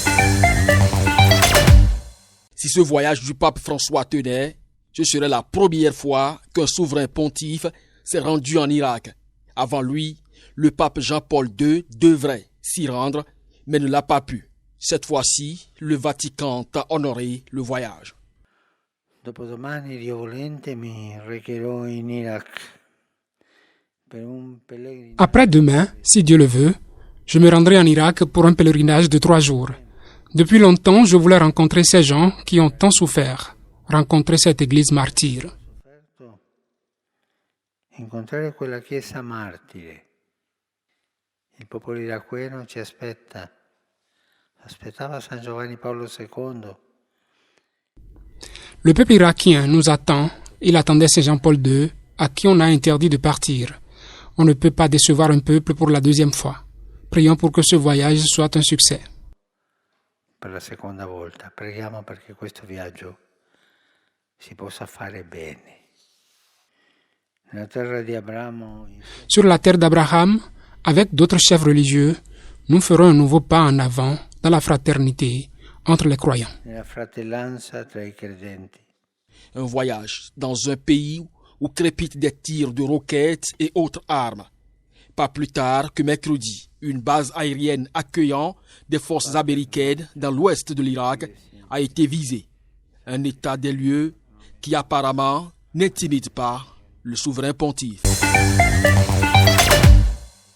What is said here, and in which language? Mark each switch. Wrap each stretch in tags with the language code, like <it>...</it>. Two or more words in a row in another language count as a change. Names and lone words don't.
<fr>Si ce voyage du pape François tenait, ce serait la première fois qu'un souverain pontife s'est rendu en Irak. Avant lui, le pape Jean-Paul II devrait s'y rendre, mais ne l'a pas pu. Cette fois-ci, le Vatican a honoré le voyage.</fr> <it>Dopodomani, Dio volente, mi recherò in Irak.</it> <fr>Après-demain, si Dieu le veut, je me rendrai en Irak pour un pèlerinage de 3 jours. Depuis longtemps, je voulais rencontrer ces gens qui ont tant souffert, rencontrer cette église martyre.</fr> <it>Incontrare quella chiesa martire. Il popolo iracheno ci aspetta. Aspettava San Giovanni Paolo II.</it> <fr>Le peuple irakien nous attend. Il attendait Saint Jean-Paul II, à qui on a interdit de partir. On ne peut pas décevoir un peuple pour la 2e fois. Prions pour que ce voyage soit un succès.</fr> <it>Per la seconda volta, preghiamo perché questo viaggio si possa fare bene. Nella terra di Abramo.</it> <fr>Sur la terre d'Abraham, avec d'autres chefs religieux, nous ferons un nouveau pas en avant dans la fraternité entre les croyants.</fr> <it>Nella fratellanza tra i credenti.</it> <fr>Un voyage dans un pays où crépitent des tirs de roquettes et autres armes. Pas plus tard que mercredi, une base aérienne accueillant des forces américaines dans l'ouest de l'Irak a été visée. Un état des lieux qui apparemment n'intimide pas le souverain pontife.</fr>